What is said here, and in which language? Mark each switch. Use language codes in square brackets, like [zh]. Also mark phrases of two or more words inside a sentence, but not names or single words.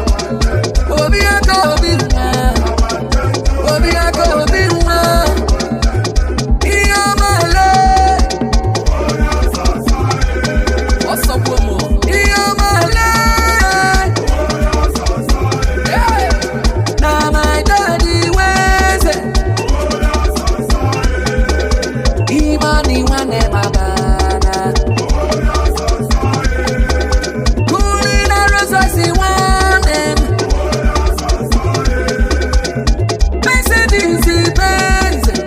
[ig] Obi aka obi nwa. Obi aka obi nwa. Ihe ọma lee. Ọsọ kwuo m. Ihe ọma lee. Hey! [pcm] Na my daddy wey say Imani [ig] nwanne m abana. Kuli na Rolls Royce nwanne m. Mercedes Benz.